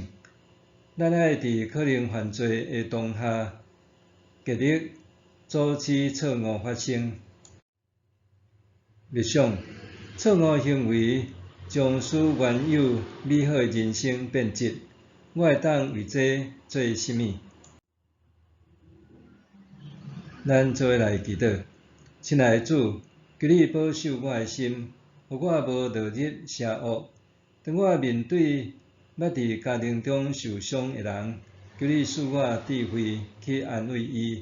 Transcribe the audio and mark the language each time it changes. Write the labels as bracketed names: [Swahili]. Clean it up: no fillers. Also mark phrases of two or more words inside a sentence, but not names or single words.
[Min Nan Chinese] 咱爱伫可能犯罪的当下，极力阻止错误发生。默想，错误行为将使原有美好的人生变质。我会当为这做甚物？咱做伙来祈祷。亲爱的主，求你保守我的心，互我无落入邪恶。当我面对捌伫家庭中受伤的人，求你赐我智慧去安慰伊。